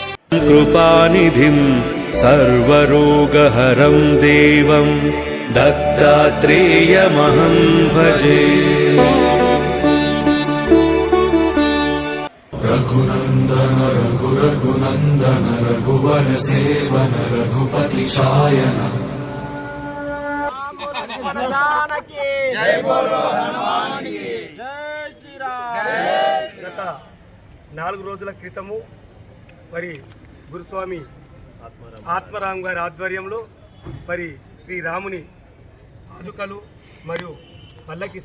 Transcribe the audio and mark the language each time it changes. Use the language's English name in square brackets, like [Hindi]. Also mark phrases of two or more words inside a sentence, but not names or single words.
[Sanskrit] कृपानिधिं सर्वरोगहरं देवं दत्तात्रेयमहं भजे। रघुनन्दन रघुनन्दन रघुवर सेवन रघुपति शायन। [Telugu] గత 4 రోజుల క్రితము మరి గురుస్వామి ఆత్మరామ్ గారి ఆధ్వర్యంలో మరి శ్రీరాముని పాదుకలు మరియు పల్లకి